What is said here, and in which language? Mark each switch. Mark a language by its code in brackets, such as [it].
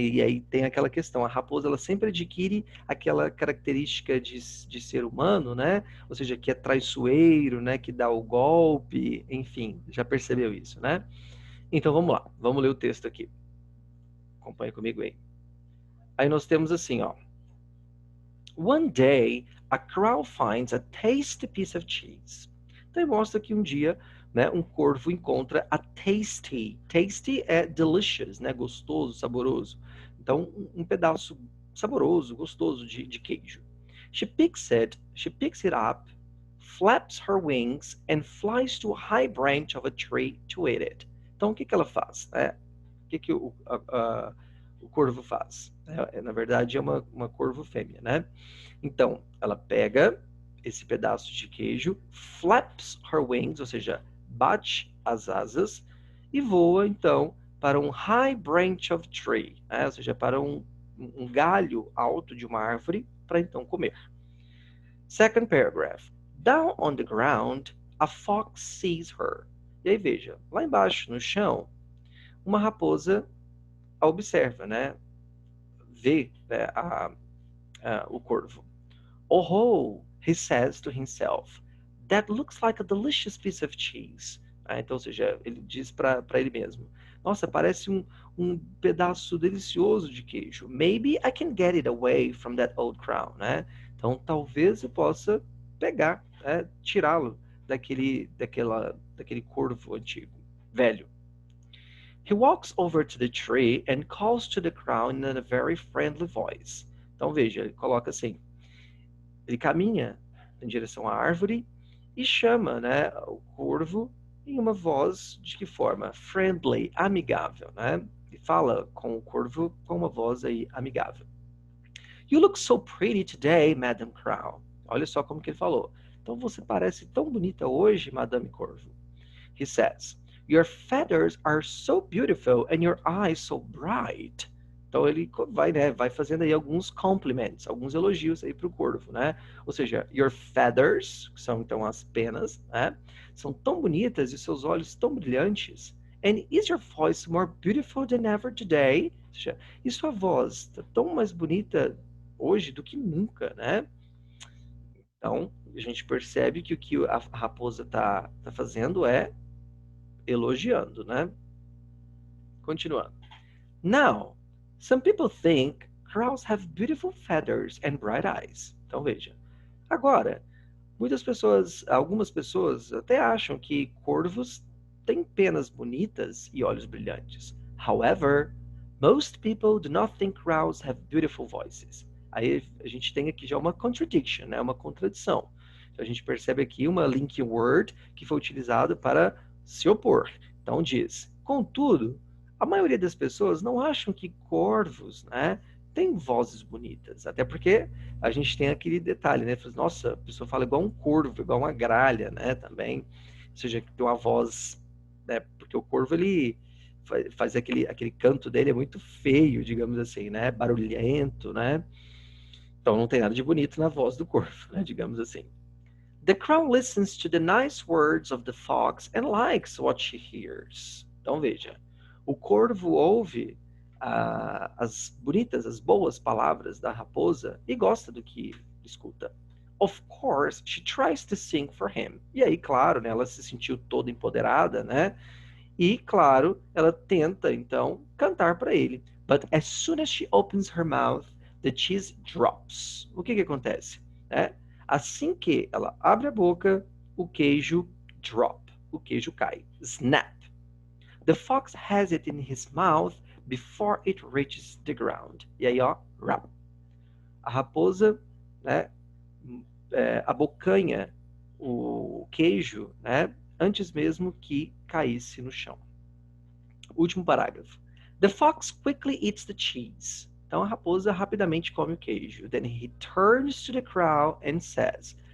[pt] E aí tem aquela questão, a raposa ela sempre adquire aquela característica de ser humano, né? Ou seja, que é traiçoeiro, né? Que dá o golpe, enfim, já percebeu isso, né? Então vamos lá, vamos ler o texto aqui. Acompanhe comigo aí. Aí nós temos assim, ó. [en] One day, a crow finds a tasty piece of cheese. [pt] Então mostra que um dia, né, um corvo encontra a tasty. Tasty é delicious, né, gostoso, saboroso. Então um pedaço saboroso, gostoso de queijo. [en] She picks it up, flaps her wings and flies to a high branch of a tree to eat it. [pt] Então o que ela faz? O que o corvo faz? Na verdade é uma corvo fêmea, né? Então, ela pega esse pedaço de queijo, [en] flaps her wings, [pt] ou seja, bate as asas, e voa, então, para um [en] high branch of tree, [pt] né? Ou seja, para um galho alto de uma árvore, para então comer. [en] Second paragraph. Down on the ground, a fox sees her. [pt] E aí, veja, lá embaixo, no chão, uma raposa a observa, né? Vê, né, o corvo. [en] Oh, he says to himself, that looks like a delicious piece of cheese. [pt] Então, ou seja, ele diz para ele mesmo, nossa, parece um pedaço delicioso de queijo. [en] Maybe I can get it away from that old crow, né? [pt] Então, talvez eu possa pegar, né, tirá-lo daquele corvo antigo, velho. [en] He walks over to the tree and calls to the crow in a very friendly voice. [pt] Então, veja, ele coloca assim, ele caminha em direção à árvore e chama, né, o corvo em uma voz de que forma? Friendly, amigável, né? E fala com o corvo com uma voz aí amigável. [en] You look so pretty today, Madame Crow. [pt] Olha só como que ele falou. Então você parece tão bonita hoje, Madame Corvo. [en] He says, your feathers are so beautiful and your eyes so bright. [pt] Então ele vai, né, vai fazendo aí alguns compliments, alguns elogios aí para o corvo, né? Ou seja, [en] your feathers, [pt] que são então as penas, né? São tão bonitas e seus olhos tão brilhantes. [en] And is your voice more beautiful than ever today? [pt] Ou seja, e sua voz está tão mais bonita hoje do que nunca, né? Então, a gente percebe que o que a raposa tá fazendo é elogiando, né? Continuando. [en] Now, some people think crows have beautiful feathers and bright eyes. [pt] Então veja. Agora, algumas pessoas até acham que corvos têm penas bonitas e olhos brilhantes. [en] However, most people do not think crows have beautiful voices. [pt] Aí a gente tem aqui já uma contradiction, né? Uma contradição. Então a gente percebe aqui uma linking word que foi utilizado para se opor. Então diz, contudo, a maioria das pessoas não acham que corvos, né, têm vozes bonitas. Até porque a gente tem aquele detalhe, né? Nossa, a pessoa fala igual um corvo, igual uma gralha, né? Também. Ou seja, tem uma voz, né? Porque o corvo, ele faz aquele canto dele é muito feio, digamos assim, né? Barulhento, né? Então não tem nada de bonito na voz do corvo, né? Digamos assim. [en] The crow listens to the nice words of the fox and likes what she hears. [pt] Então veja, o corvo ouve as bonitas, as boas palavras da raposa e gosta do que escuta. [en] Of course, she tries to sing for him. [pt] E aí, claro, né, ela se sentiu toda empoderada, né? E, claro, ela tenta, então, cantar para ele. [en] But as soon as she opens her mouth, the cheese drops. [pt] O que acontece? Assim que ela abre a boca, o queijo drop. O queijo cai. Snap. [en] The fox has it in his mouth before it reaches the ground. [pt] E aí, ó, rap. A raposa, né, abocanha o queijo, né, antes mesmo que caísse no chão. Último parágrafo. [en] The fox quickly eats the cheese. [pt] Então a raposa rapidamente come o queijo. [en] Then he turns to the crow and says.